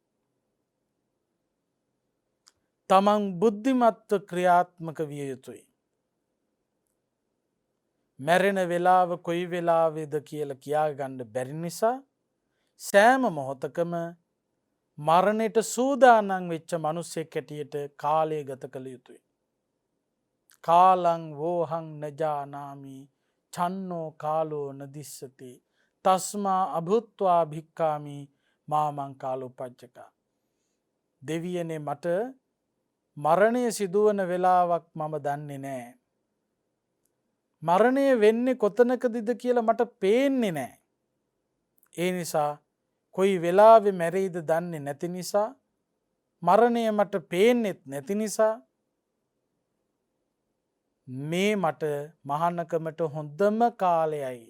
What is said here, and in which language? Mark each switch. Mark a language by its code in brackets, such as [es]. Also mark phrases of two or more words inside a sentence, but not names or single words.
[si] තමන් බුද්ධිමත්ව ක්‍රියාත්මක විය යුතුයි. මැරෙන වෙලාව කොයි වෙලාවේද කියලා කියාගන්න බැරි නිසා සෑම මොහොතකම මරණයට සූදානම් වෙච්ච මිනිසෙක් හැටියට කාලය ගත කළ යුතුයි. [pi] කාලං වෝහං නජානාමි චන්නෝ කාලෝ නදිස්සති තස්මා අභුත්වා භික්ඛාමි මාමං කාලෝපජ්ජකා. [si] දෙවියනේ මට මරණය සිදුවන වෙලාවක් මම දන්නේ නෑ. මරණය වෙන්නේ කොතනකදද කියලා මට පේන්නේ නෑ. ඒ නිසා කොයි වෙලාවෙ මැරෙයිද දන්නේ නැති නිසා, මරණය මට පේන්නෙත් නැති නිසා මේ මට මහානකමට හොඳම කාලයයි.